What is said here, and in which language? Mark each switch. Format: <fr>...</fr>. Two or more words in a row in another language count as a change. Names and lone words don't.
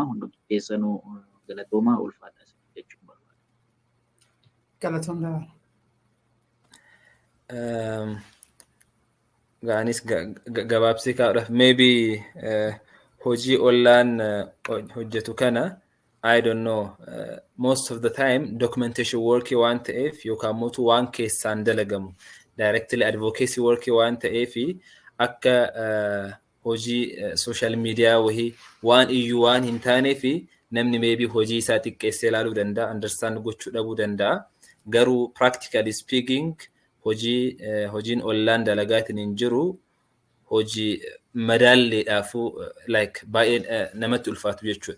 <om>Hundi keessanuu galatoomaa ulfaata jechuun barbaada. Galatoom dabala. Gaanis gabaabsii kaa'uudhaaf maybe hojii ollaan hojjetu kana</om> <en>I don't know most of the time documentation</en> <om>work waan ta'eef yookaan mootu waan keessaan dalagamu</om> <en>directly advocacy work</en> <om>waan ta'eef akka hojii</om> <en>social media</en> <om>wahii waan iyyuu waan hin taaneef namni maybe hojii isaa xiqqeessee ilaaluu danda'a understand gochuu dhabuu danda'a garuu</om> <en>practically speaking</en> <om>hojiin ollaan dalagaatiin hin jiru hojii madaalleedhaafu like baay'ee namatti ulfaatu jechuudha.</om>